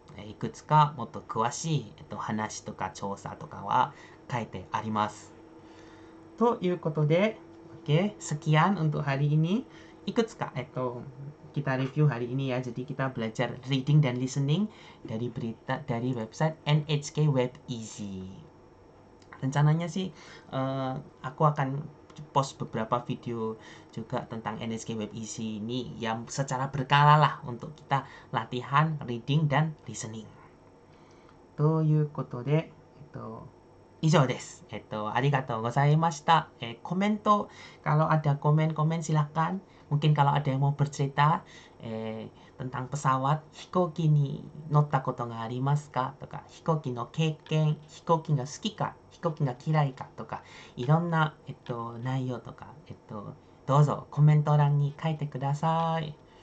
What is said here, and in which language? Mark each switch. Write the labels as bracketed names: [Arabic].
[Japanese] いくつかもっと詳しい話とか調査とかは書いてあります。ということで [Indonesian] Oke, sekian untuk hari ini. いくつか、kita review hari ini ya. Jadi kita belajar reading dan listening dari berita dari website NHK Web Easy. Rencananya sih aku akan post beberapa video juga tentang NHK Web Easy ini yang secara berkala lah untuk kita latihan reading dan listening. [Japanese] ということで、以上です。ありがとうございました。 [Indonesian] komentar, kalau ada komen-komen silakan. Mungkin kalau ada yang mau bercerita tentang pesawat, [Japanese] 飛行機に乗ったことがありますかとか、飛行機の経験、飛行機が好きか、飛行機が嫌いかとか、いろんな、内容とか、どうぞコメント欄に書いてください。